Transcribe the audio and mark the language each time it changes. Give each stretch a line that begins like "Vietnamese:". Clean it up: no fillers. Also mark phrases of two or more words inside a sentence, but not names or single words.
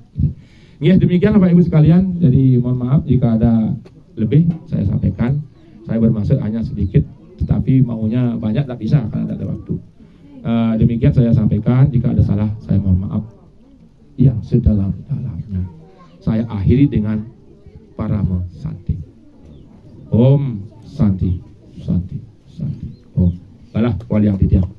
Indonesian: Ya demikian Bapak Ibu sekalian. Jadi mohon maaf jika ada lebih saya sampaikan. Saya bermaksud hanya sedikit, tetapi maunya banyak tak bisa karena tidak ada waktu. Demikian saya sampaikan. Jika ada salah saya mohon maaf yang sedalam-dalamnya. Saya akhiri dengan Parama Santi.
Sanskrit: Om Santi, Santi, Santi. Om. Balah wali yang